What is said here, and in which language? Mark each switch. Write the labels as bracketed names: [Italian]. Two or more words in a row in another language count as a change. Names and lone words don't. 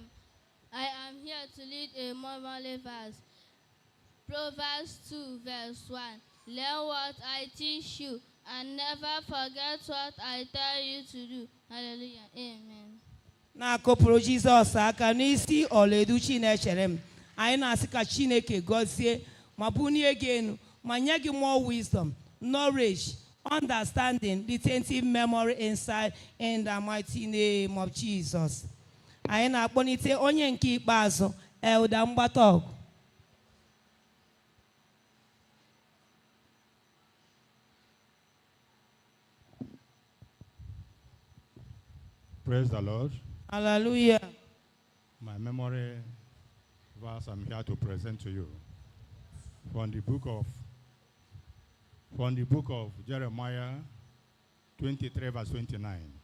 [English] I am here to lead a memory verse. Proverbs 2 verse 1. Learn what I teach you, and never forget what I tell you to do. Hallelujah. Amen. [Igbo] Na-akụpụrụ Jizọs aka n'isi Ọlaedu Chinechelem. Anyị na-asị ka Chineke gọzie ma bunie gị enu ma nye gị [English] more wisdom, knowledge, understanding, retentive memory, insight in the mighty name of Jesus. [Igbo] Anyị na-akpọnite onye nke ikpeazụ, Elder Mgbatọgụ. [English] Praise the Lord. Hallelujah. My memory verse I'm here to present to you from the book of Jeremiah 23 verse 29.